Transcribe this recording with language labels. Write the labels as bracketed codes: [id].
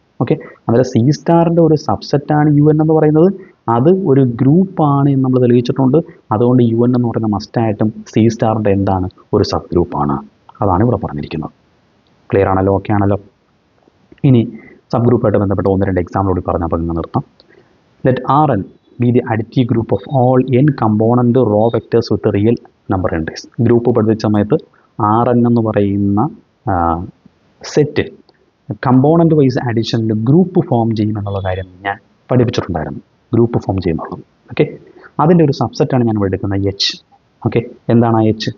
[ml] Okay, അതിൽ C സ്റ്റാറിൻ്റെ ഒരു സബ്സെറ്റാണ് UN എന്ന് പറയുന്നത്. അത് ഒരു ഗ്രൂപ്പാണ് എന്ന് നമ്മൾ തെളിയിച്ചിട്ടുണ്ട്. അതുകൊണ്ട് UN എന്ന് പറയുന്ന മസ്റ്റായിട്ടും സി സ്റ്റാറിൻ്റെ എന്താണ്? ഒരു സബ് ഗ്രൂപ്പാണ്. അതാണ് ഇവിടെ പറഞ്ഞിരിക്കുന്നത്. ക്ലിയർ ആണല്ലോ? ഓക്കെ ആണല്ലോ? ഇനി സബ് ഗ്രൂപ്പായിട്ട് ബന്ധപ്പെട്ട 1-2 എക്സാമ്പിൾ കൂടി പറഞ്ഞപ്പോൾ നിങ്ങൾ നിർത്താം. [en] Let Rn be the additive group of all n component raw vectors with real number entries. [ml] Group പഠിച്ച സമയത്ത് Rn എന്ന് പറയുന്ന set component vice അഡീഷനിൽ group form ചെയ്യുമെന്നുള്ള കാര്യം ഞാൻ പഠിപ്പിച്ചിട്ടുണ്ടായിരുന്നു. Group form ചെയ്യുന്നുള്ളത്. ഓക്കെ, അതിൻ്റെ ഒരു സബ്സെറ്റാണ് ഞാൻ ഇവിടെ എടുക്കുന്നത് H. ഓക്കെ, എന്താണ് H?